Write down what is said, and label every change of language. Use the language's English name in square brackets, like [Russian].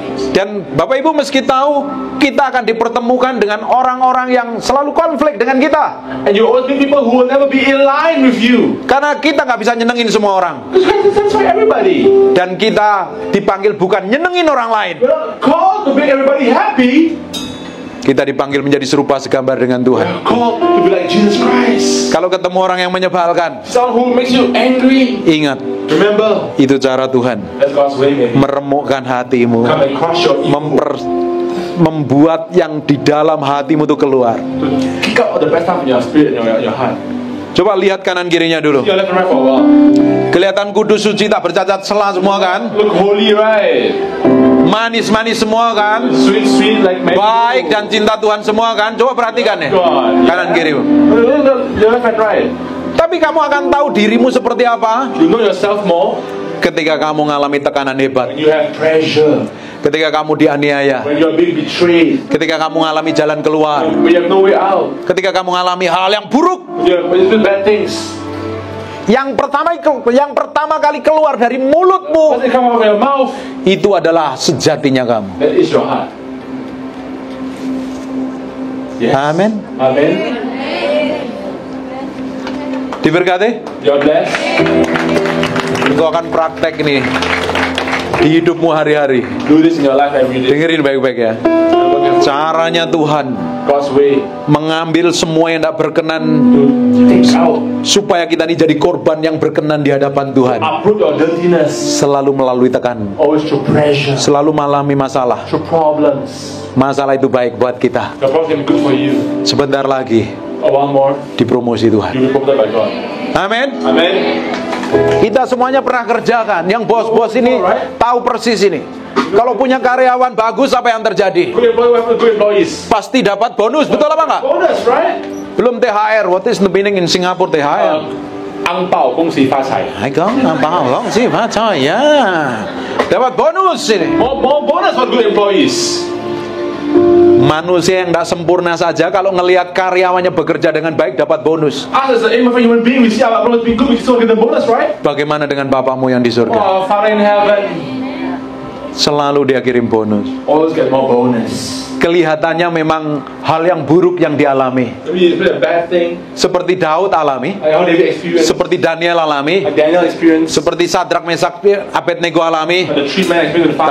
[Indonesian] Dan Bapak Ibu meski tahu kita akan dipertemukan dengan orang-orang yang selalu konflik dengan kita. [English] And you always meet people who will never be in line with you. [Indonesian] Karena kita nggak bisa nyenengin semua orang. [English] Because you have to satisfy everybody. [Indonesian] Dan kita dipanggil bukan nyenengin orang lain. [English] You're not called to make everybody happy. [Indonesian] Kita dipanggil menjadi serupa segambar dengan Tuhan. [English] You're called to be like Jesus Christ. [Indonesian] Kalau ketemu orang yang menyebalkan, [English] Someone who makes you angry. [Indonesian] ingat, [English] Remember, [Indonesian] itu cara Tuhan [English] that's God's way, man. [Indonesian] meremukkan hatimu, [English] Come and crush your ego. [Indonesian] membuat yang di dalam hatimu itu keluar. [English] To kick out the bad stuff in your spirit and your heart. [Indonesian] Coba lihat kanan kirinya dulu. [English] See your left and right for a while. [Indonesian] Kelihatan kudus, suci, tak bercacat celah semua kan? [English] Look holy, right? [Indonesian] Manis-manis semua kan? [English] Sweet like mango. [Indonesian] Baik dan cinta Tuhan semua kan? Coba perhatikan ya, [English] God. [Indonesian] kanan kiri. [English] Look left and right. [Indonesian] Tapi kamu akan tahu dirimu seperti apa [English] You know yourself more [Indonesian] ketika kamu mengalami tekanan hebat, [English] when you have pressure, [Indonesian] ketika kamu dianiaya, [English] when you're being betrayed, [Indonesian] ketika kamu mengalami jalan keluar, [English] when you have no way out, [Indonesian] ketika kamu mengalami hal yang buruk. [English] when you do bad things. [Indonesian] Yang pertama kali keluar dari mulutmu [English] Does it come out of your mouth? [Indonesian] itu adalah sejatinya kamu. [English] That is your heart. Yes. [Indonesian] Amin. [English] Amen. [Indonesian] Diberkati. [English] You're blessed. [Indonesian] Engkau akan praktek ini di hidupmu hari-hari. [English] Do this in your life every day. [Indonesian] Dengerin baik-baik ya. Caranya Tuhan [English] God's way [Indonesian] mengambil semua yang tidak berkenan [English] to take out, [Indonesian] supaya kita ini jadi korban yang berkenan di hadapan Tuhan. [English] uproot your dirtiness. [Indonesian] Selalu melalui tekanan, [English] Always through pressure, [Indonesian] selalu mengalami masalah. [English] through problems. [Indonesian] Masalah itu baik buat kita. [English] The problem can be good for you. [Indonesian] Sebentar lagi [English] One more, [Indonesian] dipromosi Tuhan. [English] you'll be promoted by God. [Indonesian] Amin. [English] Amen. [Indonesian] Kita semuanya pernah kerjakan. Yang bos-bos ini tahu persis ini. Kalau punya karyawan bagus, apa yang terjadi? [English] Good employees. [Indonesian] Pasti dapat bonus, betul apa enggak? [English] Bonus, right? [Indonesian] Belum THR. [English] What is the meaning in Singapore THR? [Chinese] 昂报恭喜发财. [Indonesian] Ya. Dapat bonus ini. [English] More bonus for good employees. [Indonesian] Manusia yang tidak sempurna saja kalau ngelihat karyawannya bekerja dengan baik dapat bonus. [English] Us as an imperfect human being, we see our brothers being good, we still get the bonus, right? [Indonesian] Bagaimana dengan Bapamu yang di surga? [English] Oh, Father in heaven, [Indonesian] Selalu dia kirim bonus. [English] Always get more bonus. [Indonesian] Kelihatannya memang hal yang buruk yang dialami. [English] Maybe it's been a bad thing. [Indonesian] Seperti Daud alami, [English] Like how David experienced. [Indonesian] seperti Daniel alami, [English] Like Daniel experienced. [Indonesian] seperti Sadrak, Mesak, Abednego alami. [English] The three men experienced the fire.